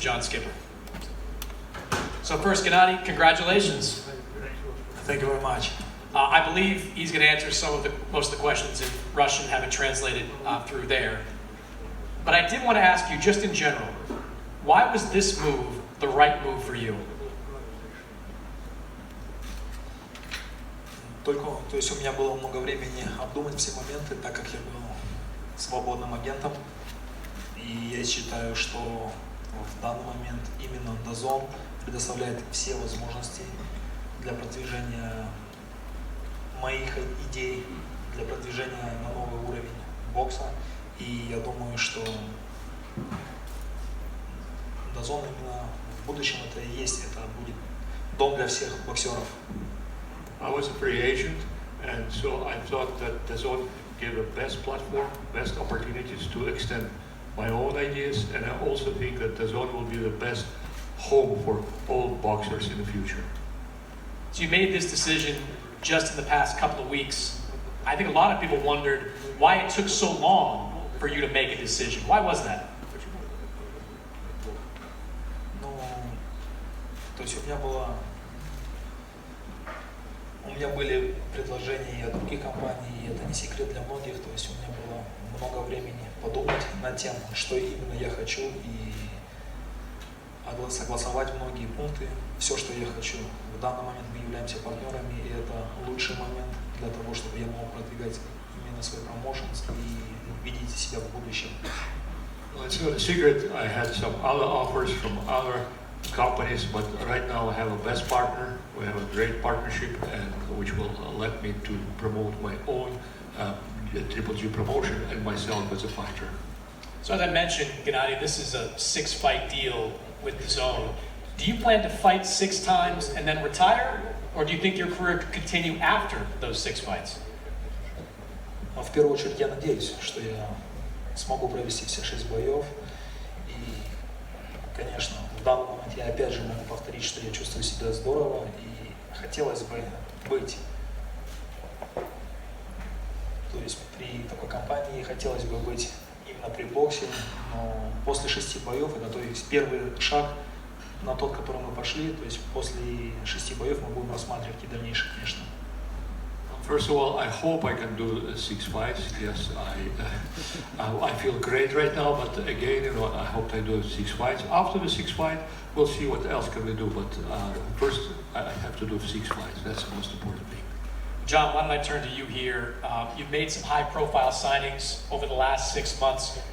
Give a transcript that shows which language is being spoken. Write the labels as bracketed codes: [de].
[en] John Skipper. So first, Gennady, congratulations. Thank you very much. I believe he's going to answer most of the questions in Russian, have it translated through there. But I did want to ask you, just in general, why was this move the right move for you? [ru] То есть у меня было много времени обдумать все моменты, так как я был свободным агентом. И я считаю, что в данный момент именно DAZN предоставляет все возможности для продвижения моих идей, для продвижения на новый уровень бокса. И я думаю, что DAZN именно в будущем это и есть, это будет дом для всех боксеров. [en] I was a free agent, and so I thought that DAZN gave the best platform, best opportunities to extend my own ideas, and I also think that DAZN will be the best home for all boxers in the future. So you made this decision just in the past couple of weeks. I think a lot of people wondered why it took so long for you to make a decision. Why was that? [ru] Ну, то есть у меня были предложения и от других компаний, и это не секрет для многих, то есть у меня было много времени подумать над тем, что именно я хочу, и согласовать многие пункты, все, что я хочу. В данный момент мы являемся партнерами, и это лучший момент для того, чтобы я мог продвигать именно свой промоушенс и видеть себя в будущем. [en] Well, it's not a secret. I had some other offers from other companies, but right now I have a best partner. We have a great partnership, and which will let me to promote my own Triple G promotion and myself as a fighter. So as I mentioned, Gennady, this is a 6-fight deal with DAZN. Do you plan to fight 6 times and then retire, or do you think your career could continue after those 6 fights? [ru] Но в первую очередь я надеюсь, что я смогу провести все 6 боев. И, конечно, в данный момент я опять же могу повторить, что я чувствую себя здорово и хотелось бы быть. То есть при такой компании хотелось бы быть именно при боксе, но после 6 боев, это то есть первый шаг на тот, который мы пошли, то есть после 6 боев мы будем рассматривать и дальнейшие, конечно. [en] First of all, I hope I can do 6 fights. Yes, I feel great right now, but again, I hope I do 6 fights. After the 6th fight, we'll see what else can we do. But first, I have to do 6 fights. That's the most important thing. John, why don't I turn to you here? You've made some high-profile signings over the last 6 months.